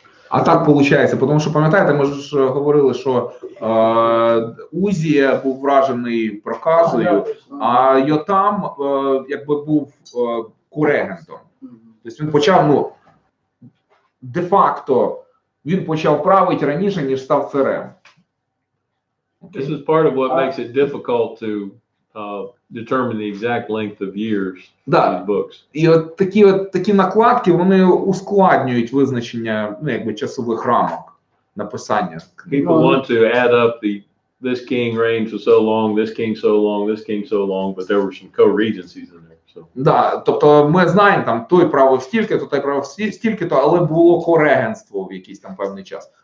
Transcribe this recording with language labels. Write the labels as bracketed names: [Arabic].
[Ukrainian] А так виходить, тому що, пам'ятаєте, ми ж говорили, що Узія був вражений проказою, а Йотам був курегентом. Тобто він почав, де-факто, він почав правити раніше, ніж став царем. [English] This is part of what makes it difficult to determine the exact length of years in these books. [Ukrainian] І такі накладки, вони ускладнюють визначення, часових рамок написання. [English] People want to add up this king reigned for so long, this king so long, this king so long, but there were some co-regencies in there. So. [Ukrainian] Да, тобто ми знаємо, там той правив стільки-то, той правив стільки-то, але було корегенство в якийсь там певний час.